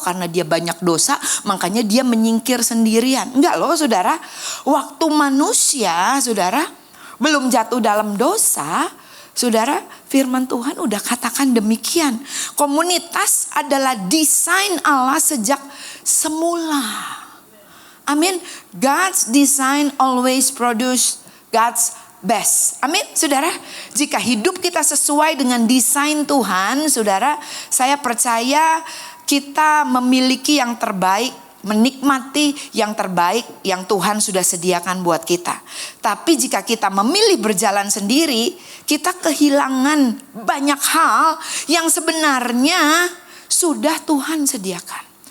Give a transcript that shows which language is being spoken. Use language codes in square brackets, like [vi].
[id] Oh karena dia banyak dosa makanya dia menyingkir sendirian. Enggak loh saudara. Waktu manusia saudara belum jatuh dalam dosa, saudara, firman Tuhan udah katakan demikian. Komunitas adalah desain Allah sejak semula. Amin. [en] God's design always produce God's best. [id] Amin, saudara. Jika hidup kita sesuai dengan desain Tuhan, saudara, saya percaya kita memiliki yang terbaik, menikmati yang terbaik yang Tuhan sudah sediakan buat kita. Tapi jika kita memilih berjalan sendiri, kita kehilangan banyak hal yang sebenarnya sudah Tuhan sediakan.